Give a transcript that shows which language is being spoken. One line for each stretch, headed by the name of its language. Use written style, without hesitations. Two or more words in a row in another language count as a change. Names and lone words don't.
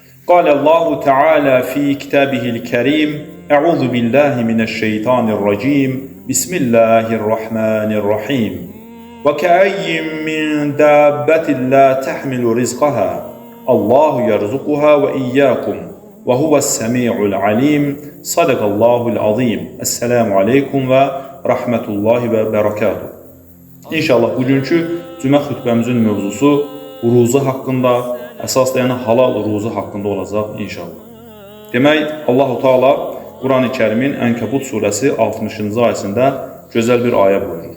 Arabic: قال الله تعالى في كتابه الكريم أعوذ بالله من الشيطان الرجيم بسم الله الرحمن الرحيم وكأي من دابة لا تحمل رزقها الله يرزقها وإياكم وهو السميع العليم صدق الله العظيم السلام عليكم ورحمة الله وبركاته.
Azerbaijani: İnşallah bugünkü cümə xütbəmizin mövzusu ruzu haqqında, əsaslayan halal ruzu haqqında olacaq inşallah. Demək, Allah-u Teala Quran-ı Kərimin Ənkəbut surəsi 60-cı ayəsində gözəl bir ayə buyurur.